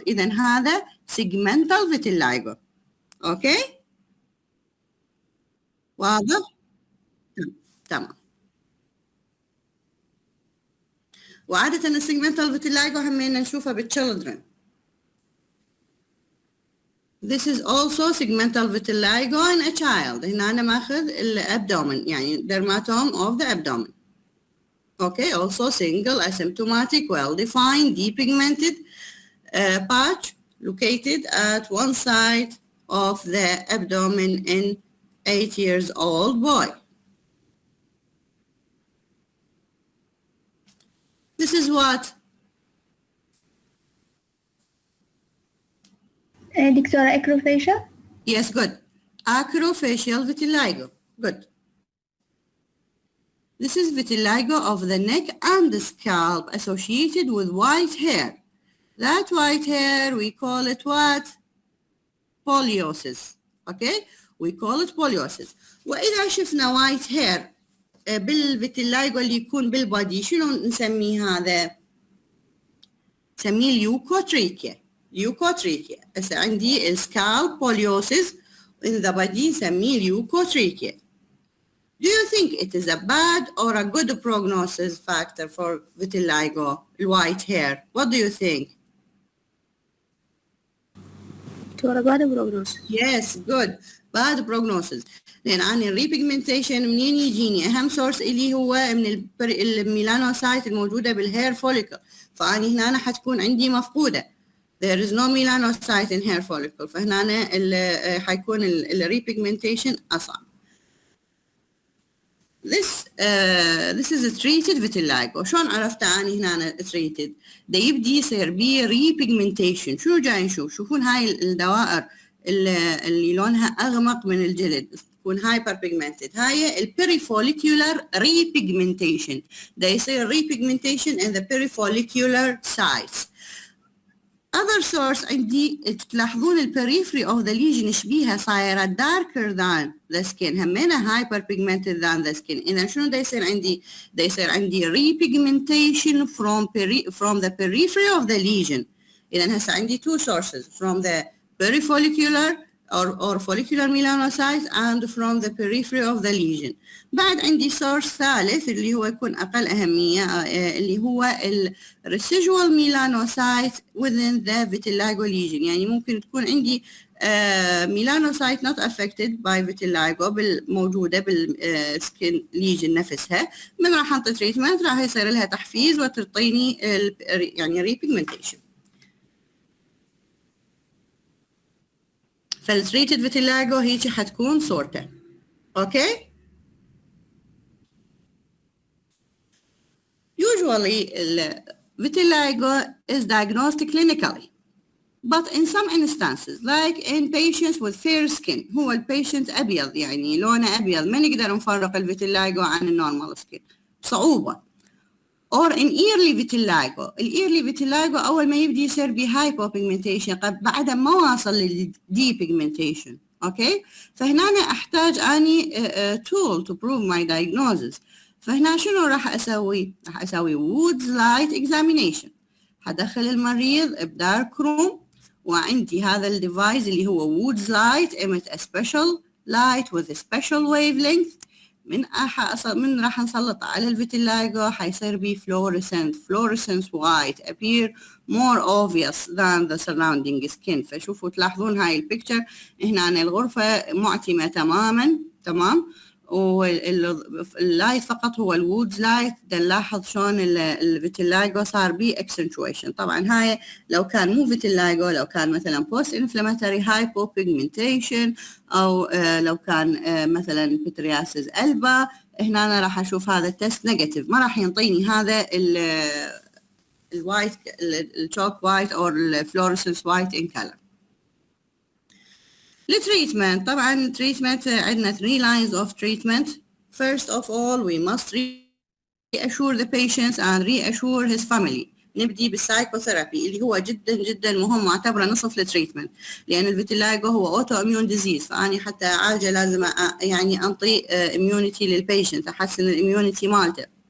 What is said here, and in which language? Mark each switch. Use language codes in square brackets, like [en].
[ar] إذا هذا سيجمنتال فيتيلايجو. أوكي؟ واضح؟ تمام. وعادة السيجمنتال فيتيلايجو همينا نشوفها بالchildren. [en] This is also segmental vitiligo in a child. [ar] هنا أنا ماخذ الابدومن، يعني dermatome of the abdomen. [en] Okay, also single asymptomatic, well-defined, depigmented patch located at one side of the abdomen in 8 years old boy. This is what? دكتورة acrofacial. Yes, good. Acrofacial vitiligo. Good. This is vitiligo of the neck and the scalp associated with white hair. That white hair, we call it what? Poliosis. Okay? We call it poliosis. [ar] وإذا شفنا [en] white hair [ar] بالفيتيلايجو اللي يكون بالبادي، شنو نسميه هذا؟ نسميه اليوكوتريكيا. ليوكوتريكيا. هسه عندي السكالب بوليوسيس [en] in the body [ar] نسميه اليوكوتريكيا. [en] Do you think it is a bad or a good prognosis factor for vitiligo, white hair? What do you think? bad prognosis. Yes, good. bad prognosis. [ar] لأن أنا الريبيجمنتيشن منين يجيني؟ أهم سورس اللي هو من الميلانوسايت الموجودة بالهير فوليكل، فأنا هنا أنا حتكون عندي مفقودة. [en] There is no melanocyte in hair follicle، [ar] فهنا أنا حيكون الريبيجمنتيشن أصعب. [en] This is a treated vitiligo. [ar] شلون عرفت أنا هنا أنا treated؟ ده يبدي يصير بيه repigmentation. شنو جاي نشوف؟ شوفون هاي الدوائر اللي لونها أغمق من الجلد تكون [en] hyper pigmented. [ar] هاي البيريفوليكولار repigmentation. ده يصير [en] repigmentation in the perifollicular sites. Other source [ar] عندي تلاحظون البريفري [en] of the lesion [ar] شبيها صايرة [en] darker than the skin، همينة hyper pigmented than the skin. [ar] إذا شنو دا يصير عندي؟ دا يصير عندي [en] repigmentation from the periphery of the lesion. [ar] إذا هسه عندي [en] two sources from the perifollicular or follicular melanocytes and from the periphery of the lesion. [ar] بعد عندي source ثالث اللي هو يكون أقل أهمية اللي هو [en] residual melanocytes within the vitiligo lesion. [ar] يعني ممكن تكون عندي [en] melanocyte not affected by vitiligo [ar] موجودة بالskin lesion نفسها. من راح أنطي treatment راح يصير لها تحفيز وتعطيني يعني repigmentation. فالتريتد فيتيلايجو هيجي حتكون صورته. اوكي. [en] Usually vitiligo is diagnosed clinically, but in some instances like in patients with fair skin، [ar] هو البيشنت أبيض يعني لونه أبيض، ما نقدر نفرق الفيتيلايجو عن النورمال سكين صعوبة. [en] or in early vitiligo. [ar] الايرلي فيتيلايجو اول ما يبدي يصير بهايبو بيجمنتيشن بعد ما واصل للدي بيجمنتيشن. اوكي. فهنا أنا احتاج اني [en] tool to prove my diagnosis. [ar] فهنا شنو راح اسوي؟ راح اسوي وودز لايت examination. هدخل المريض بدارك روم، وعندي هذا الديفايس اللي هو وودز لايت [en] emit a special light with a special wavelength. [ar] من راح نسلط على الفيتيلايجو حيصير بي [en] fluorescent white appear more obvious than the surrounding skin. [ar] فشوفوا تلاحظون هاي البيكتشر هنا أن الغرفة معتمة تماما، تمام، واللايت فقط هو الوودز لايت. نلاحظ شلون الفيتيلايجو صار بي اكسنتويشن. طبعا هاي لو كان مو فيتيلايجو، لو كان مثلا بوست انفلاماتوري هايبو بيجمنتيشن، او لو كان مثلا بترياسيس البا، هنا أنا راح اشوف هذا التست نيجاتيف، ما راح ينطيني هذا الوايت الشوك وايت او الفلورسنس وايت ان كلر. التريتمنت، طبعا التريتمنت عندنا [en] 3 lines of treatment. First of all we must reassure the patients and reassure his family. [ar] نبدي بالسايكوثيرابي اللي هو جدا جدا مهم، معتبره نصف التريتمنت، لان الفيتيلايجو هو اوتو اميون ديزيز، فاني حتى اعالجه لازم يعني انطي اميونيتي للبيشنت، احسن الاميونيتي مالته.